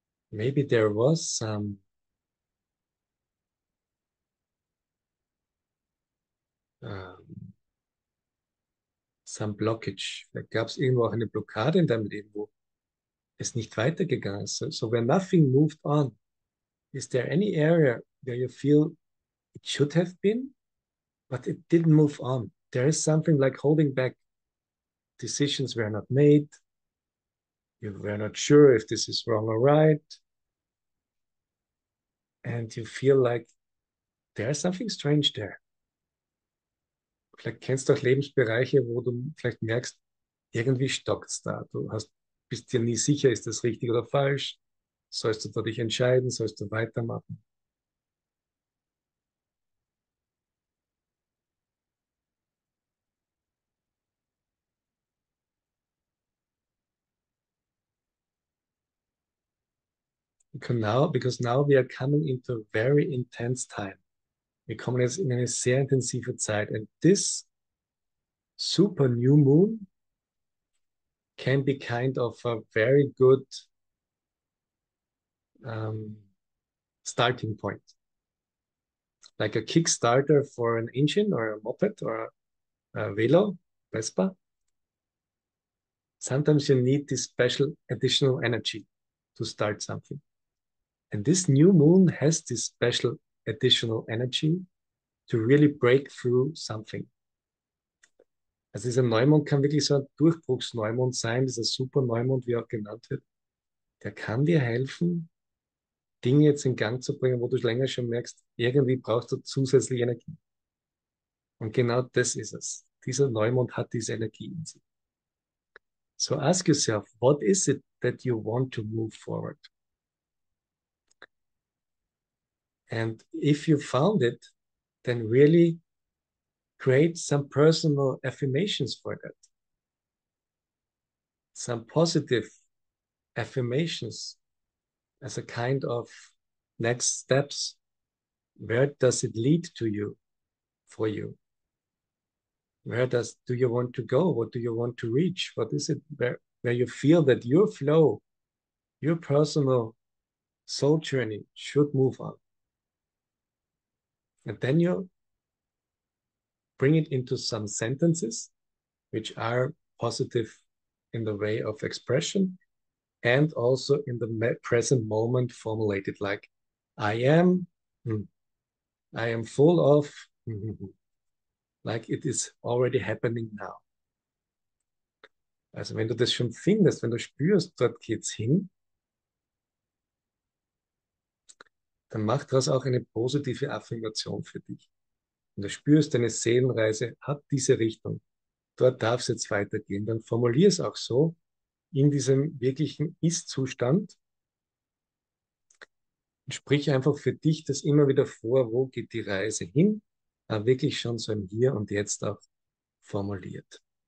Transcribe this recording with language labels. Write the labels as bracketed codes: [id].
[en] Maybe there was some blockage. [de] Vielleicht gab es irgendwo auch eine Blockade in deinem Leben, wo es nicht weitergegangen ist. [en] So where nothing moved on. Is there any area where you feel it should have been, but it didn't move on? There is something like holding back. Decisions were not made. You were not sure if this is wrong or right. And you feel like there's something strange there. [de] Vielleicht kennst du auch Lebensbereiche, wo du vielleicht merkst, irgendwie stockt's da. Bist dir nie sicher, ist das richtig oder falsch? Sollst du da dich entscheiden? Sollst du weitermachen? [en] Because now we are coming into a very intense time. [de] Wir kommen jetzt in eine sehr intensive Zeit. [en] And this super new moon can be kind of a very good um, starting point. Like a Kickstarter for an engine or a moped or a Velo, Vespa. Sometimes you need this special additional energy to start something. And this new moon has this special additional energy to really break through something. [de] Also dieser Neumond kann wirklich so ein Durchbruchsneumond sein, dieser Superneumond, wie auch genannt wird. Der kann dir helfen, Dinge jetzt in Gang zu bringen, wo du länger schon merkst, irgendwie brauchst du zusätzliche Energie. Und genau das ist es. Dieser Neumond hat diese Energie in sich. [en] So ask yourself, what is it that you want to move forward? And if you found it, then really create some personal affirmations for that. Some positive affirmations as a kind of next steps. Where does it lead to you, for you? Do you want to go? What do you want to reach? What is it where you feel that your flow, your personal soul journey should move on? And then you bring it into some sentences which are positive in the way of expression and also in the present moment formulated like I am full of like it is already happening now. [de] Also wenn du das schon findest, wenn du spürst, dort geht's hin, dann mach daraus auch eine positive Affirmation für dich. Wenn du spürst, deine Seelenreise hat diese Richtung, dort darf es jetzt weitergehen, dann formulier es auch so in diesem wirklichen Ist-Zustand und sprich einfach für dich das immer wieder vor, wo geht die Reise hin, aber wirklich schon so im Hier und Jetzt auch formuliert.